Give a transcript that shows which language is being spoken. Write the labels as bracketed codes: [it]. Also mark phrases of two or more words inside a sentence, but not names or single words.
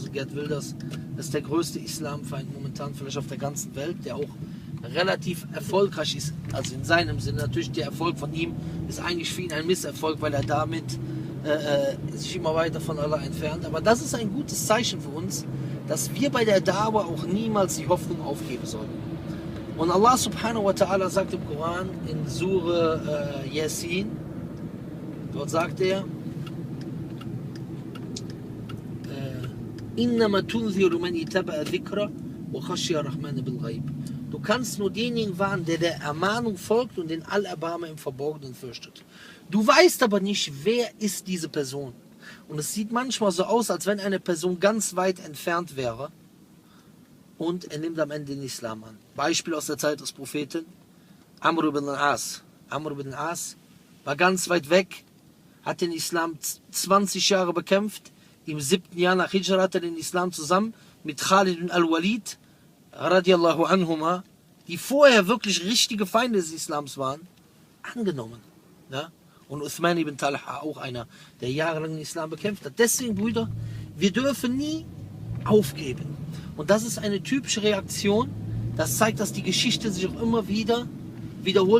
[de] Und Geert Wilders ist der größte Islamfeind momentan vielleicht auf der ganzen Welt, der auch relativ erfolgreich ist, also in seinem Sinne. Natürlich der Erfolg von ihm ist eigentlich für ihn ein Misserfolg, weil er damit sich immer weiter von Allah entfernt. Aber das ist ein gutes Zeichen für uns, dass wir bei der Da'wah auch niemals die Hoffnung aufgeben sollen. Und [ar] الله سبحانه وتعالى [de] sagt im Koran in Sure Yasin, dort sagt er, du kannst nur denjenigen warnen, der Ermahnung folgt und den Allerbarmer im Verborgenen fürchtet. Du weißt aber nicht, wer ist diese Person. Und es sieht manchmal so aus, als wenn eine Person ganz weit entfernt wäre und er nimmt am Ende den Islam an. Beispiel aus der Zeit des Propheten, Amr ibn al-As. Amr ibn al-As war ganz weit weg, hat den Islam 20 Jahre bekämpft. Im 7. Jahr nach Hijra hat er den Islam zusammen mit Khalid ibn al-Walid, [ar] رضي الله عنهما, [de] die vorher wirklich richtige Feinde des Islams waren, angenommen. Ja? Und Uthman ibn Talha, auch einer, der jahrelang den Islam bekämpft hat. Deswegen, Brüder, wir dürfen nie aufgeben. Und das ist eine typische Reaktion. Das zeigt, dass die Geschichte sich auch immer wieder wiederholt.